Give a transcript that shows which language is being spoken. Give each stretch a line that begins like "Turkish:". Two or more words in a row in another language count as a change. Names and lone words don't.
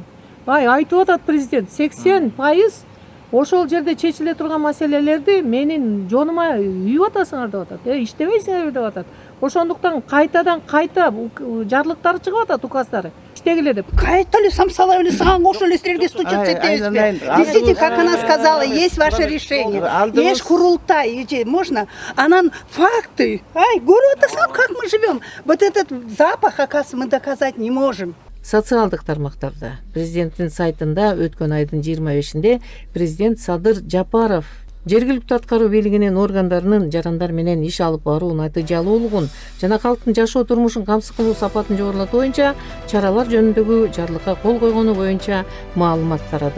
Kyrgyz: Айтып атат президент, 80% ошол жерде чечиле турган маселелерди менин жонума үйүп атасыңар деп атат. Иштебейсиңерби деп атат. Ошондуктан кайтадан кайта жарлыктары чыгып атат, указдары. Иштегиле деп. Кайта эле самсала эле сага ошол эле силерге стучаться этебизби?
Russian: Действительно, как она сказала, есть ваше решение. Есть курултай, можно.
Kyrgyz: Анан факты. Көрүп атасыңар,
Russian: как мы живем. Вот этот запах, оказывается, мы доказать не можем.
Kyrgyz: Социалдык тармактарда президенттин сайтында өткөн айдын 25-inde президент Садыр Жапаров жергиликтүү аткаруу бийлигинин органдарынын жарандар менен иш алып баруу натыйжалуулугун жана калктын жашоо турмушун камсыз кылуу сапатын жогорулатуу боюнча чаралар жөнүндөгү жарлыкка кол койгону боюнча маалымат тарады.